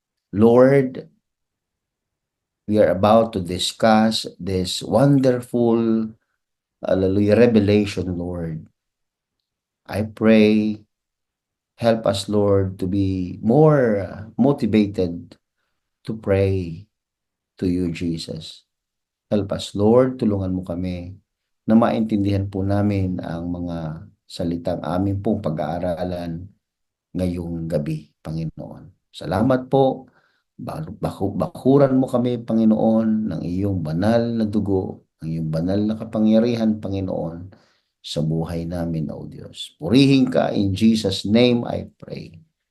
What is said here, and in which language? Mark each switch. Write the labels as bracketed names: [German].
[English] Lord, we are about to discuss this wonderful, hallelujah, revelation, Lord. I pray, help us, Lord, to be more motivated to pray to you, Jesus. Help us, Lord, [Filipino] tulungan mo kami na maintindihan po namin ang mga salitang amin pong pag-aaralan ngayong gabi, Panginoon. Salamat po. Bakuran mo kami, Panginoon, ng iyong banal na dugo, ng iyong banal na kapangyarihan, Panginoon, sa buhay namin, O Diyos. Purihin ka, [English] in Jesus' name I pray.